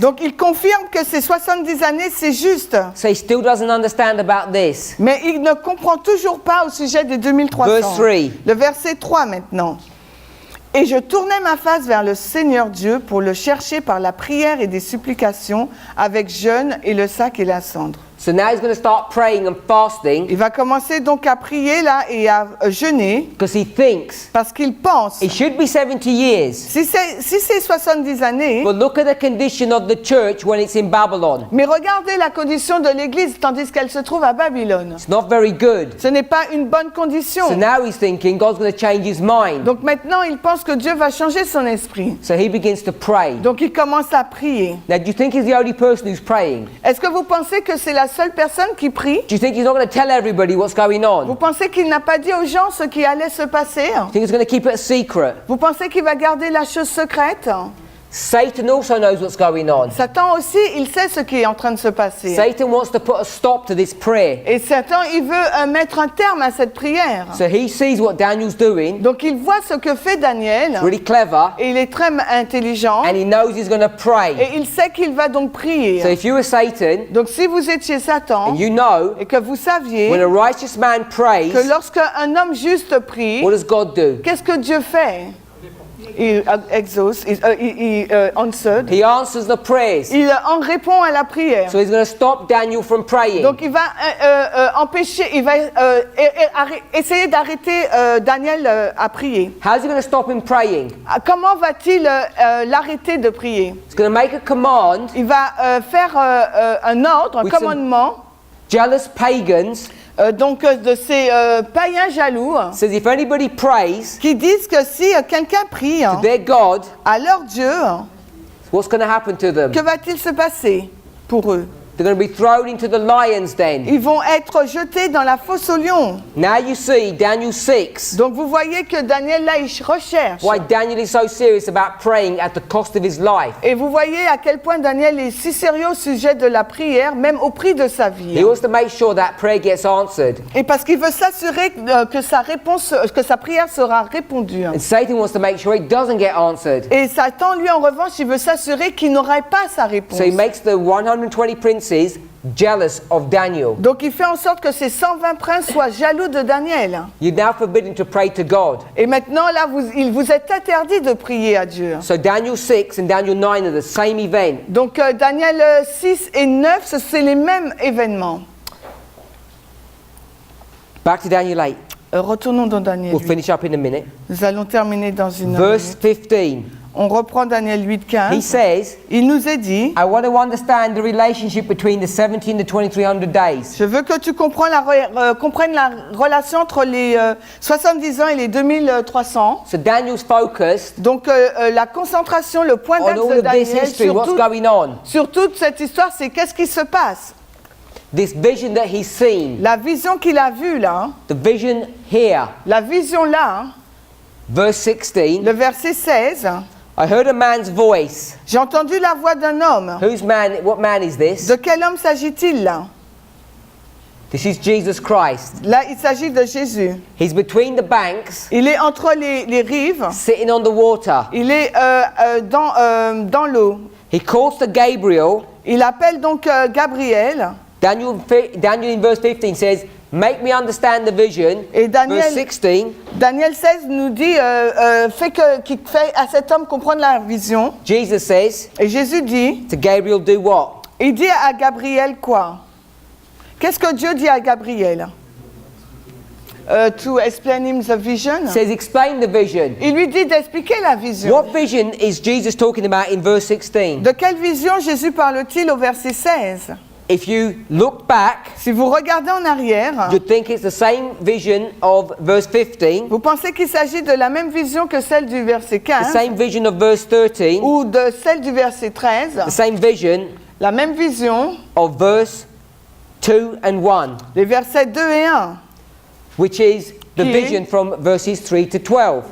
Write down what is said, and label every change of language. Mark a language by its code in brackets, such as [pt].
[fr] Donc il confirme que ces 70 années, c'est juste. [en] So he still doesn't understand about this. [fr] Mais il ne comprend toujours pas au sujet des 2300. [en] Verse 3. [fr] Le verset 3 maintenant. Et je tournai ma face vers le Seigneur Dieu pour le chercher par la prière et des supplications avec jeûne et le sac et la cendre. [en] So now he's going to start praying and fasting [fr] Il va commencer donc à prier là et à jeûner [en] because he thinks [fr] parce qu'il pense, [en] it should be 70 years. [fr] si c'est 70 années, [en] But look at the condition of the church when it's in Babylon. [fr] mais regardez la condition de l'Église tandis qu'elle se trouve à Babylone. [en] It's not very good. [fr] Ce n'est pas une bonne condition. [en] So now he's thinking God's going to change his mind. [fr] Donc maintenant, il pense que Dieu va changer son esprit. [en] So he begins to pray. [fr] Donc il commence à prier. [en] Now, do you think he's the only person who's praying? [fr] Est-ce que vous pensez que c'est la seule personne qui prie? [en] Do you think he's not going to tell everybody what's going [fr] Vous [en] on? [fr] pensez qu'il n'a pas dit aux gens ce qui allait se passer? [en] Do you think he's going to keep it a secret? [fr] Vous pensez qu'il va garder la chose secrète? [en] Satan also knows what's going on. [fr] Satan aussi, il sait ce qui est en train de se passer. [en] Satan wants to put a stop to this prayer. [fr] Et Satan, il veut mettre un terme à cette prière. [en] So he sees what Daniel's doing, [fr] Donc il voit ce que fait Daniel. [en] really clever, [fr] Et il est très intelligent. [en] and he knows he's going to pray. [fr] Et il sait qu'il va donc prier. [en] So if you were Satan, [fr] Donc si vous étiez Satan, [en] and you know [fr] et que vous saviez [en] when a righteous man prays, [fr] que lorsqu'un homme juste prie, [en] what does God do? [fr] qu'est-ce que Dieu fait? Il exauce, il answered. [en] He answers the prayers. [fr] Il en répond à la prière. [en] So he's going to stop Daniel from praying. [fr] Donc il va empêcher, il va essayer d'arrêter Daniel à prier. [en] How's he going to stop him praying? [fr] Comment va-t-il l'arrêter de prier? [en] He's going to make a command. [fr] Il va faire un ordre, un [en] With some- [fr] commandement, [en] Jealous pagans [fr] de ces païens jaloux [en] says if anybody prays [fr] qui disent que si quelqu'un prie [en] to their God, [fr] à leur Dieu, [en] what's going to happen to them? [fr] que va-t-il se passer pour eux? [en] They're going to be thrown into the lion's den. [fr] Ils vont être jetés dans la fosse aux lions. [en] Now you see Daniel 6. [fr] Donc vous voyez que Daniel là, il recherche. [en] Why Daniel is so serious about praying at the cost of his life. [fr] Et vous voyez à quel point Daniel est si sérieux au sujet de la prière, même au prix de sa [en] He [fr] vie. [en] wants to make sure that prayer gets answered. [fr] Et parce qu'il veut s'assurer que sa prière sera répondue. [en] And Satan wants to make sure it doesn't get answered. [fr] Et Satan, lui, en revanche, il veut s'assurer qu'il n'aurait pas sa réponse. [en] So he makes the 120 princes jealous of Daniel. [fr] Donc il fait en sorte que ces 120 princes soient jaloux de Daniel. [en] You're now forbidden to pray to God. [fr] Et maintenant, là, il vous est interdit de prier à Dieu. [en] So Daniel 6 and Daniel 9 are the same event. [fr] Donc Daniel 6 et 9, c'est les mêmes événements. [en] Back to Daniel 8. [fr] Retournons dans Daniel [en] We'll [fr] 8. [en] finish up in a minute. [fr] Nous allons terminer dans une [en] Verse [fr] minute. [en] 15. [fr] On reprend Daniel 8, [en] He [fr] 15. [en] says, [fr] Il nous est dit, [en] I want to understand the relationship between the 70 and the 2300 days. [fr] je veux que tu comprennes la relation entre les 70 ans et les 2300. [en] So Daniel's focused [fr] Donc la concentration, le point [en] on [fr] d'axe [en] all [fr] de [en] of this [fr] Daniel [en] history, what's going on. [fr] sur toute cette histoire, c'est qu'est-ce qui se passe. [en] This vision that he's seen, [fr] La vision qu'il a vue là, [en] the vision here. [fr] la vision là, [en] Verse 16, [fr] le verset 16, [en] I heard a man's voice. [fr] j'ai entendu la voix d'un homme. [en] What man is this? [fr] De quel homme s'agit-il là? [en] This is Jesus Christ. [fr] Là, il s'agit de Jésus. [en] He's between the banks, [fr] Il est entre les rives. [en] sitting on the water. [fr] Il est dans l'eau. [en] He calls to Gabriel. [fr] Il appelle donc Gabriel. [en] Daniel in verse 15 says, make me understand the vision. [fr] Et Daniel- [en] Verse 16, [fr] Daniel 16 nous dit, qui fait à cet homme comprendre la vision. [en] Jesus says [fr] Et Jésus dit, [en] to Gabriel, do what? [fr] il dit à Gabriel quoi? Qu'est-ce que Dieu dit à Gabriel? [en] To explain him the vision. Says explain the vision. [fr] Il lui dit d'expliquer la vision. [en] What vision is Jesus talking about in verse 16? [fr] De quelle vision Jésus parle-t-il au verset 16? [en] If you look back, [fr] Si vous regardez en arrière, [en] you'd think it's the same vision of verse 15, [fr] vous pensez qu'il s'agit de la même vision que celle du verset [en] the [fr] 15 [en] same vision of verse 13, [fr] ou de celle du verset 13, [en] the same vision [fr] la même vision, [en] of verse 2 and 1, [fr] les versets 2 et 1, [en] which is the [fr] Qui est- [en] vision from verses 3 to 12.